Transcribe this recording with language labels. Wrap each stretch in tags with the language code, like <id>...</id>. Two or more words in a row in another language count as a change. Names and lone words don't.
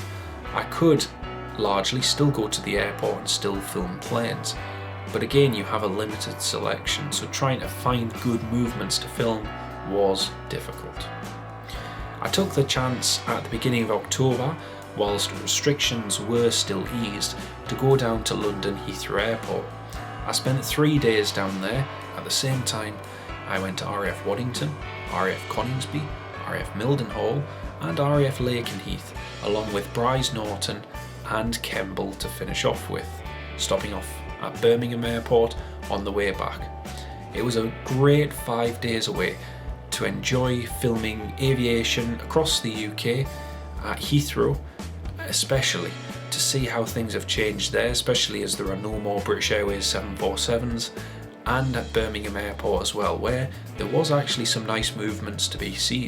<en>I could largely still go to the airport and still film planes, but again you have a limited selection, so trying to find good movements to film was difficult. I took the chance at the beginning of October, whilst restrictions were still eased, to go down to London Heathrow Airport. I spent 3 days down there. At the same time, I went to RAF Waddington, RAF Coningsby, RAF Mildenhall and RAF Lakenheath, along with Brize Norton and Kemble to finish off with, stopping off at Birmingham Airport on the way back. It was a great 5 days away to enjoy filming aviation across the UK, at Heathrow especially, to see how things have changed there, especially as there are no more British Airways 747s, and at Birmingham Airport as well, where there was actually some nice movements to be seen.</en>